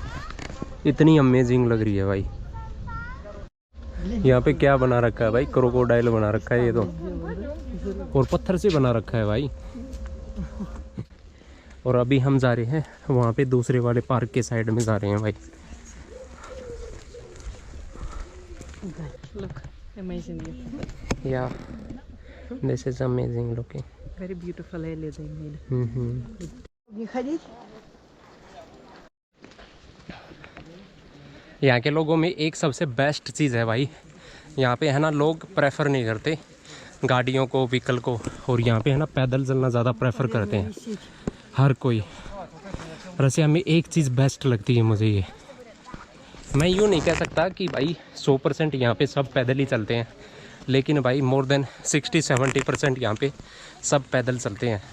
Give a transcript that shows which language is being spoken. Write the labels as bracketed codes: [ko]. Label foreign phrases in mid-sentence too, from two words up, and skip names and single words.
[hi] इतनी अमेजिंग लग रही है भाई। यहाँ पे क्या बना रखा है भाई, क्रोकोडाइल बना रखा है ये तो, और पत्थर से बना रखा है भाई। और अभी हम जा रहे हैं वहाँ पे दूसरे वाले पार्क के साइड में जा रहे हैं भाई। [en] Look, amazing. Yeah, this is amazing looking. Very beautiful area they made. Mm-hmm. [ru] Не ходить? [hi] यहाँ के लोगों में एक सबसे बेस्ट चीज़ है भाई, यहाँ पे है ना लोग प्रेफर नहीं करते गाड़ियों को, व्हीकल को, और यहाँ पे है ना पैदल चलना ज़्यादा प्रेफर करते हैं हर कोई। रसिया में एक चीज़ बेस्ट लगती है मुझे ये, मैं यूँ नहीं कह सकता कि भाई 100% यहाँ पे सब पैदल ही चलते हैं, लेकिन भाई [en] more than [hi] 60-70% यहाँ पे सब पैदल चलते हैं।